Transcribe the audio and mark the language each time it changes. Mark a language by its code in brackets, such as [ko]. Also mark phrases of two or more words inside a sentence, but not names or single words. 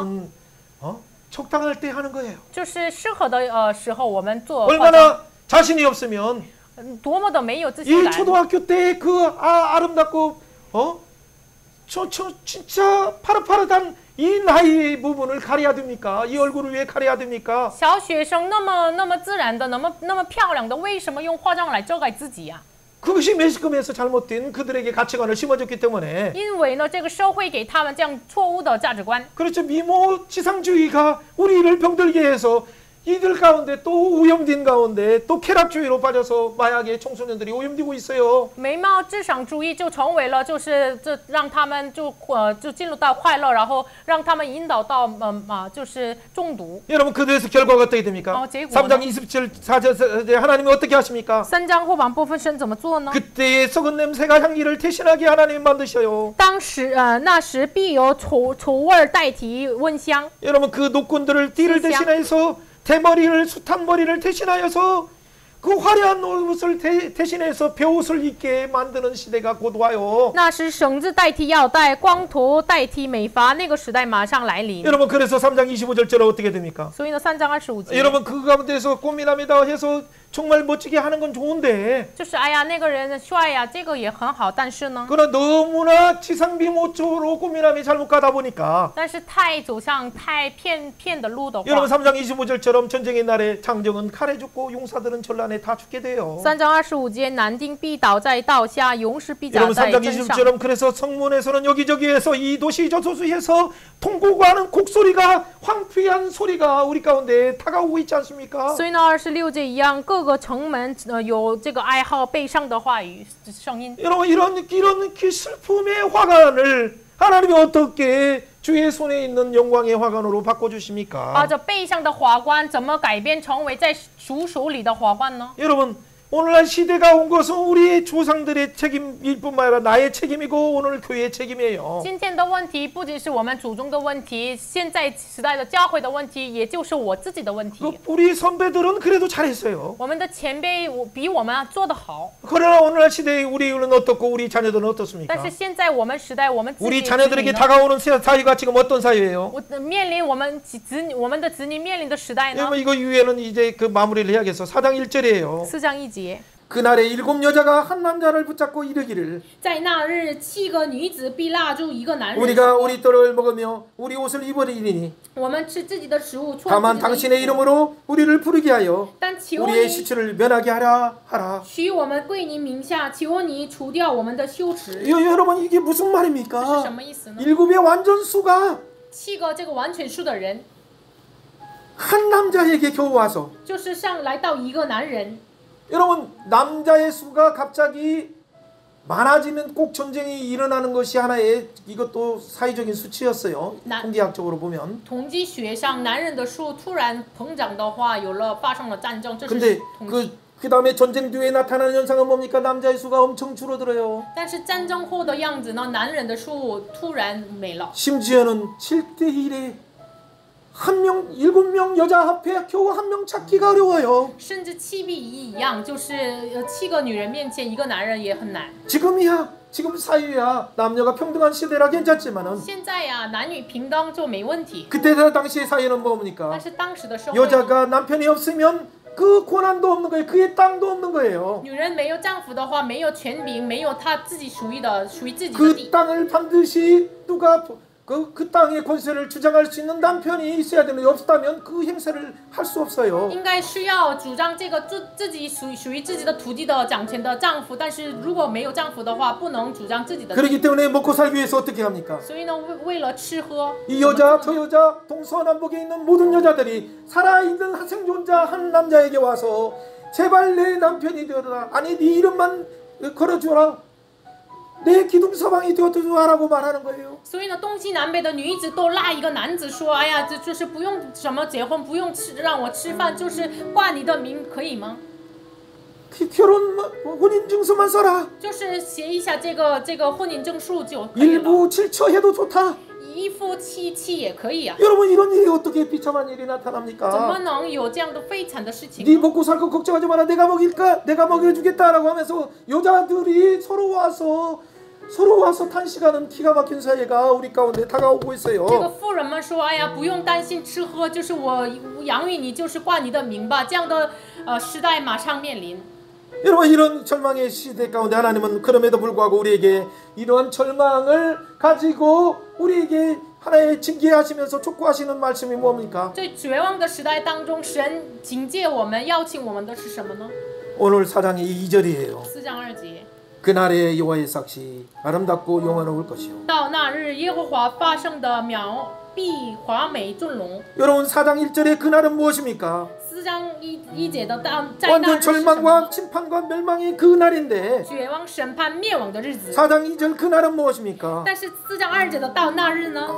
[ko] 적당할 때 하는 거예요. [zh] 就是适合的时候我们做。 [ko] 얼마나 자신이 없으면 [zh] 多么的没有自信 [ko] 이 [zh] 感。 [ko] 초등학교 때 그 아름답고 진짜 파릇파릇한 이 나이 부분을 가려야 됩니까? 이 얼굴을 왜 가려야 됩니까? [zh] 小学生那么自然的，那么漂亮的，为什么用化妆来遮盖自己呀？ [ko] 그것이 매스컴에서 잘못된 그들에게 가치관을 심어줬기 때문에. [zh] 因为呢，这个社会给他们这样错误的价值观。 [ko] 그렇죠. 미모 지상주의가 우리를 병들게 해서 이들 가운데 또 오염된 가운데 또 쾌락주의로 빠져서 마약의 청소년들이 오염되고 있어요. [zh] 美貌至上主义就成为了，就是这让他们就进入到快乐，然后让他们引导到就是中毒。 [ko] 여러분, 그들에서 결과가 어떻게 됩니까? 3장 24절 하나님이 어떻게 하십니까? [zh] 3 章后半部分神怎么做呢？ [ko] 그때의 썩은 냄새가 향기를 대신하게 하나님이 만드셔요. [zh] 那时必有丑味代替温香。 [ko] 여러분, 그 노꾼들을 띠를 대신해서 대머리를 숱한 머리를 대신하여서 그 화려한 옷을 대신해서 배옷을 입게 만드는 시대가 곧 와요. [zh] 那时绳子代替腰带，光头代替美发，那个时代马上来临。 [ko] 여러분, 그래서 3장 25절처럼 어떻게 됩니까? [zh] 所以呢，3章25节。 [ko] 여러분, 그 가운데서 고민합니다 해서 정말 멋지게 하는 건 좋은데. [zh] 就是哎呀那个人帅呀，这个也很好，但是呢， [ko] 그러나 너무나 지상비모초로 꾸미남이 잘못 가다 보니까. [zh] 但是太走向太偏的路的话， [ko] 여러분 3장 25절처럼 전쟁의 날에 장정은 칼에 죽고 용사들은 전란에 다 죽게 돼요. [zh] 3 章25节，男丁必倒在刀下，勇士必甲 [ko] 여러분 [zh] 在 [ko] 3장 [zh] 针上。 [ko] 20절처럼 그래서 성문에서는 여기저기에서 이 도시 저 도시에서 통곡과 하는 곡소리가 황폐한 소리가 우리 가운데 다가오고 있지 않습니까? [zh] 所以呢，26节一样，各个城门有这个哀号悲伤的话语声音。 [ko] 여러분 이런 슬픔의 화관을 하나님이 어떻게 주의 손에 있는 영광의 화관으로 바꿔주십니까? [zh] 把这悲伤的华冠怎么改变成为在主手里的华冠呢？ [ko] 여러분 오늘날 시대가 온 것은 우리 조상들의 책임일 뿐만 아니라 나의 책임이고 오늘 교회의 책임이에요. [zh] 今天的问题不仅是我们祖宗的问题，现在时代的教会的问题，也就是我自己的问题。 [ko] 우리 선배들은 그래도 잘했어요. [zh] 我们的前辈比我们做得好。 [ko] 그러나 오늘날 시대에 우리는 어떻고 우리 자녀들은 어떻습니까? [zh] 但是现在我们时代，我们自己 [ko] 우리 자녀들에게 다가오는 사회가 지금 어떤 사회예요? [zh] 面临我们的子女面临的时代呢？ [ko] 여러분 이거 이후에는 이제 그 마무리를 해야겠어. 4장 1절이에요. [zh] 4 章1节。 [ko] 그날에 7 여자가 한 남자를 붙잡고 이르기를 [zh] 在那日7个女子必拉住一个男人， [ko] 우리가 우리 떡을 먹으며 우리 옷을 입으리니 [zh] 我们吃自己的食物，穿 [ko] 다만 [zh] 自己的衣 [ko] 당신의 [zh] 服。 [ko] 이름으로 우리를 부르게 하여 [zh] 但求 [ko] 우리의 [zh] 你 [ko] 시체를 면하게 하라. [zh] 许我们归你名下，求你除掉我们的羞耻。 [ko] 여러분 이게 무슨 [zh] 这是 [ko] 말입니까? [zh] 什么意思呢？ [ko] 7의 완전수가 [zh] 7 个这个完全数的人， [ko] 한 남자에게 겨우 와서 [zh] 就是来到一个男人。 [ko] 여러분 남자의 수가 갑자기 많아지면 꼭 전쟁이 일어나는 것이 하나의 이것도 사회적인 수치였어요. 통계학적으로 보면. [zh] 统计学上，男人的数突然膨胀的话，发生了战争，这是 [ko] 근데 [zh] 统计。 [ko] 그 다음에 전쟁 뒤에 나타나는 현상은 뭡니까? 남자의 수가 엄청 줄어들어요. [zh] 但是战争后的样子呢，男人的数突然没了。 [ko] 심지어는 7대 1에 7명 여자 앞에 겨우 1명 찾기가 어려워요. [zh] 甚至7比1一样，就是7个女人面前一个男人也很难。 [ko] 지금 사회야 남녀가 평등한 시대라 괜찮지만은 [zh] 现在呀，男女平等就没问题。 [ko] 그때 당시의 사회는 뭡니까? [zh] 但是当时的社会， [ko] 여자가 남편이 없으면 그 권한도 없는 거예요. 그의 땅도 없는 거예요. [zh] 女人没有丈夫的话，没有权柄，没有她自己属于自己的 [ko] 그 [zh] 地。 [ko] 땅을 반드시 누가 그 땅의 권세를 주장할 수 있는 남편이 있어야 되는데 없다면 그 행사를 할 수 없어요. [zh] 应该需要主张这个自己属于自己的土地的掌权的丈夫，但是如果没有丈夫的话，不能主张自己的地。 [ko] 그렇기 때문에 먹고 살기 위해서 어떻게 합니까? [zh] 所以呢，为了吃喝， [ko] 이 여자 저 여자 동서남북에 있는 모든 여자들이 살아있는 생존자 한 남자에게 와서 제발 내 남편이 되어라. 아니 네 이름만 걸어주라. 내 기둥 서방이 되어주라고 말하는 거예요. [zh] 所以呢，东西南北的女子都拉一个男子说：“哎呀，这就是不用什么结婚，不用让我吃饭，就是挂你的名，可以吗？ [ko] 결혼 혼인증서만 써라. [zh] 就是写一下这个婚姻证书就可以了。 [ko] 일부 칠처해도 좋다. [zh] 一夫七妻也可以啊。 [ko] 여러분 이런 일이 어떻게 비참한 일이 [zh] 怎么 [ko] 나타납니까? [zh] 能有这样的悲惨的事情 [ko] 네 [zh] 呢？ [ko] 먹고 살고 걱정하지 마라. 내가 먹일까? 내가 먹여주겠다라고 하면서 여자들이 서로 와서 탄식하는 기가 막힌 사회가 우리 가운데 다가오고 [zh] 这个 [ko] 있어요. [zh] 妇人们说：“哎呀，不用担心吃喝，就是我养育你，就是挂你的名吧。”这样的时代马上面临。 [ko] 여러분 이런 절망의 시대 가운데 하나님은 그럼에도 불구하고 우리에게 이러한 절망을 가지고 우리에게 하나의 징계하시면서 촉구하시는 말씀이 뭡니까? [zh] 在绝望的时代当中，神警戒我们，邀请我们的是什么呢？ [ko] 오늘 4장의 2절이에요. [zh] 4 章2节。 [ko] 그날의 여호와의 삭시 아름답고 영화로울 것이요. [zh] 到那日，耶和华发生的必华美尊荣。 [ko] 여러분 4장 1절의 그날은 무엇입니까? [zh] 4 章1节的在那 [ko] 완전 [zh] 日是什么 [ko] 절망과 침판과 멸망의 그 날인데 [zh] 绝望、审判、灭亡的日子。 [ko] 4장 2절 그 날은 무엇입니까? [zh] 但是4章2节的到那日呢？